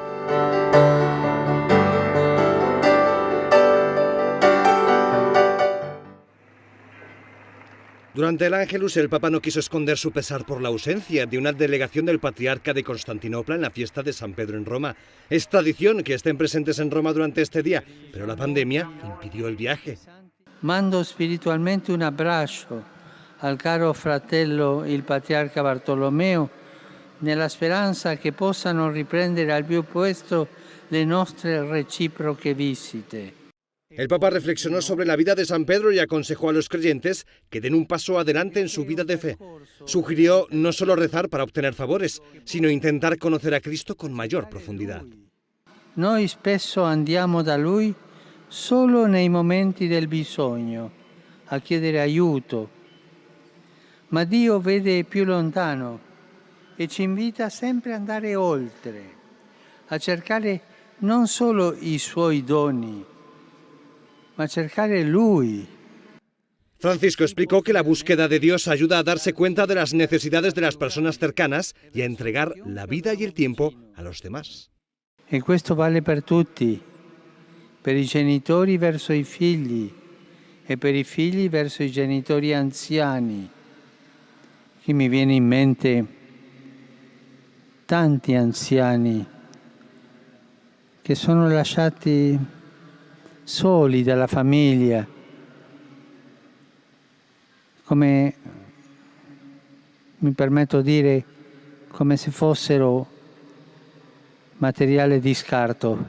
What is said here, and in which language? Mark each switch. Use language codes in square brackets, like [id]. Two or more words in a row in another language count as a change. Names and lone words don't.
[es] Durante el Ángelus, el Papa no quiso esconder su pesar por la ausencia de una delegación del Patriarca de Constantinopla en la fiesta de San Pedro en Roma. Es tradición que estén presentes en Roma durante este día, pero la pandemia impidió el viaje. [it] Mando spiritualmente un abbraccio al caro fratello il Patriarca Bartolomeo, nella speranza che possano riprendere al più presto le nostre reciproche visite. [es] El Papa reflexionó sobre la vida de San Pedro y aconsejó a los creyentes que den un paso adelante en su vida de fe. Sugirió no solo rezar para obtener favores, sino intentar conocer a Cristo con mayor profundidad. [it] Noi spesso andiamo da Lui solo nei momenti del bisogno, a chiedere aiuto, ma Dio vede più lontano e ci invita sempre ad andare oltre, a cercare non solo i Suoi doni, ma cercare Lui. [es] Francisco explicó que la búsqueda de Dios ayuda a darse cuenta de las necesidades de las personas cercanas y a entregar la vida y el tiempo a los demás. [it] E questo vale per tutti, per i genitori verso i figli e per i figli verso i genitori anziani. Qui mi viene in mente tanti anziani che sono lasciati soli dalla famiglia, come mi permetto di dire, come se fossero materiale di scarto.